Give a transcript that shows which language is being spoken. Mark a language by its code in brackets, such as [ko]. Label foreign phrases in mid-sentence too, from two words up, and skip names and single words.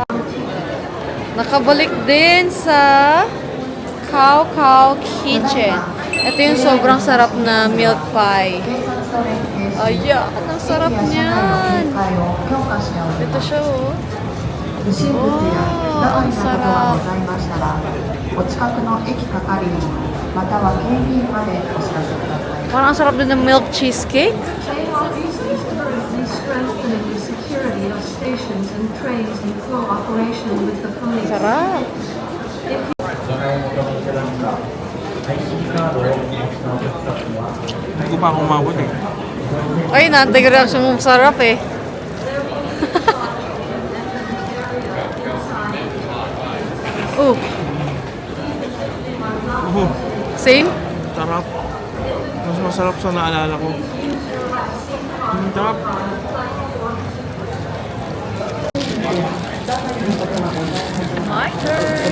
[tl] Nakabalik din sa Cow Cow Kitchen. Ito yung sobrang sarap na [en] milk pie. [tl] Ayan, ang sarap niyan. Ito siya, oh. Oh, ang sarap. [ja] お近くの駅係員または警備員までお知らせください。 [tl] Parang ang sarap din ng [en] milk cheesecake. Strengthening the security of stations and trains in cooperation with the police. [tl] Sarap. Hindi ko pa ako umabot eh. Ay, naantay ko reaction mo. Sarap eh. [en] Oh, same? [tl] Sarap. Mas masarap sa naalala ko. Sarap. [en] My turn.